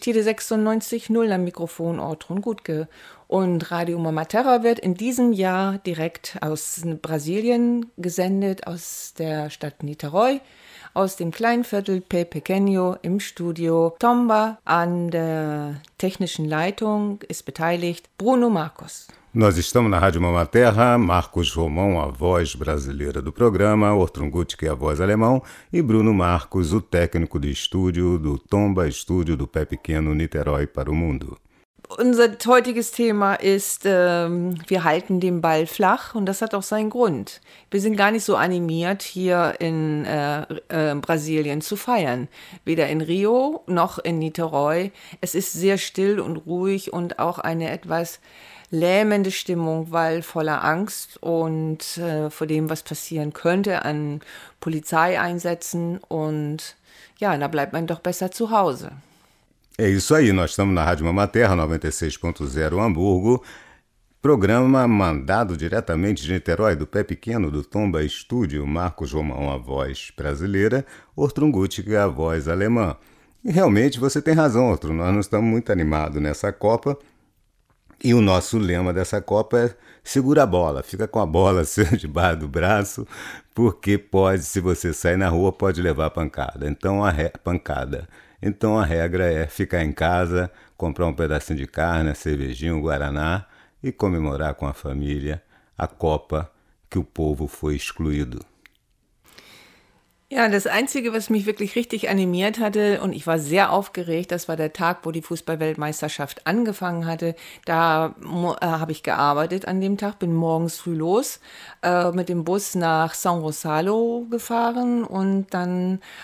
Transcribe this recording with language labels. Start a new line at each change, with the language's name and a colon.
German: Tide 96.0 am Mikrofon, Ortrun Gutke. Und Radio Mama Terra wird in diesem Jahr direkt aus Brasilien gesendet, aus der Stadt Niterói, aus dem kleinen Viertel Pepequeno im Studio. Tomba an der technischen Leitung ist beteiligt, Bruno Marcos.
Portuguese: Nós estamos na Rádio Mama Terra, Marcos Romão, a voz brasileira do programa, Ortrun Gutke, a voz alemão, e Bruno Marcos, o técnico de estúdio do Tomba Estúdio do Pé Pequeno Niterói para o Mundo.
German: Unser heutiges Thema ist, wir halten den Ball flach und das hat auch seinen Grund. Wir sind gar nicht so animiert, hier in Brasilien zu feiern. Weder in Rio noch in Niterói. Es ist sehr still und ruhig und auch eine etwas lähmende Stimmung, weil voller Angst und vor dem, was passieren könnte, an Polizei einsetzen. Und ja, da bleibt man doch besser zu Hause.
Portuguese: É isso aí, nós estamos na Rádio Mama Terra 96.0 Hamburgo, programa mandado diretamente de Niterói, do Pé Pequeno, do Tomba Estúdio, Marcos Romão, a voz brasileira, Ortrun Gutke, a voz alemã. E realmente você tem razão, Ortrun, nós não estamos muito animados nessa Copa, e o nosso lema dessa Copa é segura a bola, fica com a bola debaixo do braço, porque pode, se você sair na rua, pode levar a pancada. Então a pancada. Então a regra é ficar em casa, comprar um pedacinho de carne, cervejinho, guaraná e comemorar com a família a Copa que o povo foi excluído.
German: Ja, das Einzige, was mich wirklich richtig animiert hatte und ich war sehr aufgeregt, das war der Tag, wo die Fußballweltmeisterschaft angefangen hatte. Da habe ich gearbeitet an dem Tag, bin morgens früh los mit dem Bus nach São Gonçalo gefahren und dann